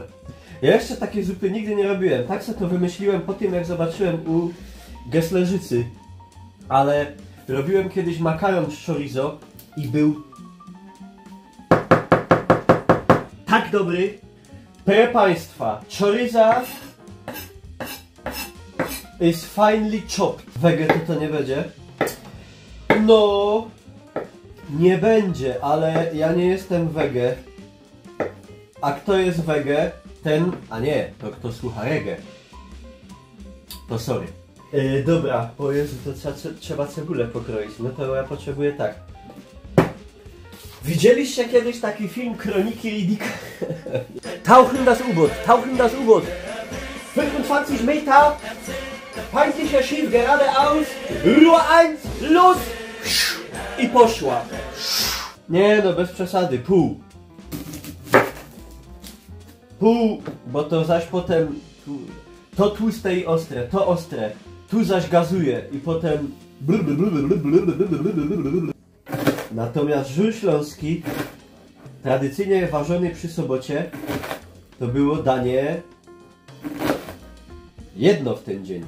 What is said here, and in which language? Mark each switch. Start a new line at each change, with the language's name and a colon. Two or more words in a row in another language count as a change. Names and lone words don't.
Polish: Ja jeszcze takiej zupy nigdy nie robiłem. Tak sobie to wymyśliłem po tym, jak zobaczyłem u Gesslerzycy. Ale robiłem kiedyś makaron z chorizo i był tak dobry. Proszę Państwa,
English: choriza is finely chopped.
Polish: Wege to nie będzie. No, nie będzie, ale ja nie jestem wege. A kto jest wege, ten... A nie, to kto słucha reggae. To sorry. Dobra, o Jezu, to trzeba cebulę pokroić. No to ja potrzebuję tak. Widzieliście kiedyś taki film Kroniki Riddicka?
German: Tauchen das U-Boot. 25 Meter, feindlicher Schiff geradeaus, Ruhr 1, los!
Polish: I poszła. Nie no, bez przesady, pół, bo to zaś potem to tłuste i ostre, to ostre, tu zaś gazuje i potem Natomiast żur śląski, tradycyjnie ważony przy sobocie, to było danie jedno w ten dzień.